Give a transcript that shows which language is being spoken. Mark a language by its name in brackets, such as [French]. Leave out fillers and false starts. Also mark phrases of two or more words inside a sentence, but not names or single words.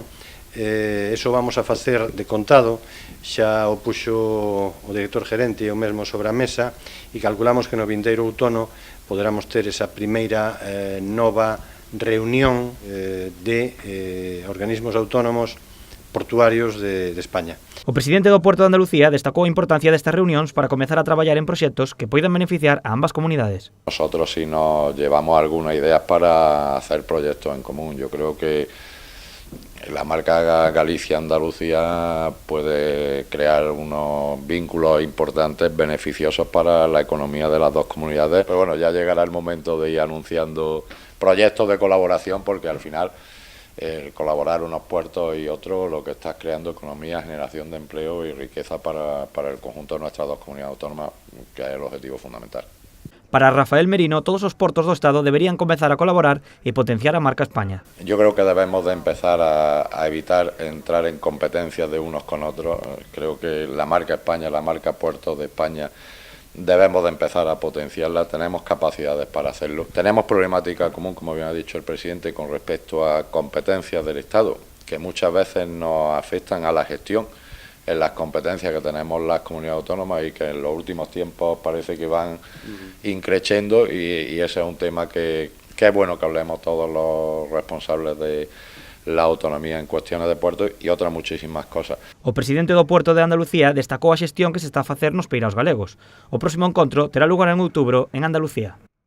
[Galician] Eso vamos a facer de contado, xa o puxo o director gerente e o mesmo sobre a mesa e calculamos que no vindeiro outono poderamos ter esa primeira nova reunión de organismos autónomos portuarios de España. O presidente do Puerto de Andalucía destacou a importancia destas reunións para comezar a traballar en proxectos que poidan beneficiar a ambas comunidades. [Spanish] Nosotros sí nos llevamos algunas ideas para hacer proyectos en común. Yo creo que la marca Galicia-Andalucía puede crear unos vínculos importantes, beneficiosos para la economía de las dos comunidades. Pero bueno, ya llegará el momento de ir anunciando proyectos de colaboración, porque al final el colaborar unos puertos y otros, lo que está creando economía, generación de empleo y riqueza para el conjunto de nuestras dos comunidades autónomas, que es el objetivo fundamental. [Galician] Para Rafael Merino, todos os portos do Estado deberían comezar a colaborar e potenciar a marca España. [Spanish] Yo creo que debemos de empezar a evitar entrar en competencias de unos con otros. Creo que la marca España, la marca Puertos de España, debemos de empezar a potenciarla, tenemos capacidades para hacerlo. Tenemos problemática común, como bien ha dicho el presidente, con respecto a competencias del Estado, que muchas veces nos afectan a la gestión en las competencias que tenemos las comunidades autónomas y que en los últimos tiempos parece que van increciendo y ese es un tema que es bueno que hablemos todos los responsables de la autonomía en cuestiones de puertos e outras muchísimas cosas. [Galician] O presidente do Puerto de Andalucía destacou a xestión que se está a facer nos peiraos galegos. O próximo encontro terá lugar en outubro en Andalucía.